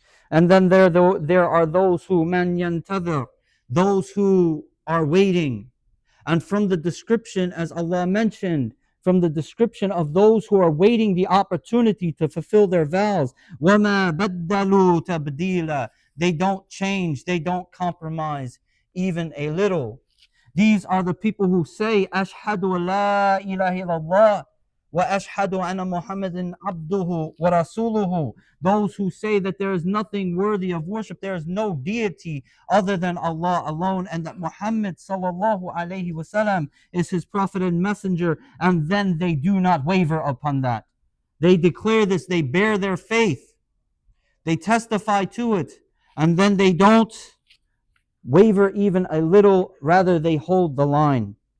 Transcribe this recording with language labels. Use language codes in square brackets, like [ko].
[en] And then there are those who [ar] man yantadhar, [en] those who are waiting. And from the description, as Allah mentioned, from the description of those who are waiting the opportunity to fulfill their vows, [ar] وَمَا بَدَّلُوا تَبْدِيلًا, [en] they don't change, they don't compromise even a little. These are the people who say, [ar] أَشْهَدُ لَا إِلَهَ إِلَّا اللَّهِ وَأَشْهَدُ أَنَّ مُحَمَّدًا عَبْدُهُ وَرَسُولُهُ. [en] Those who say that there is nothing worthy of worship, there is no deity other than Allah alone, and that Muhammad sallallahu alaihi wasallam is his prophet and messenger, and then they do not waver upon that. They declare this, they bear their faith, they testify to it, and then they don't waver even a little, rather they hold the line.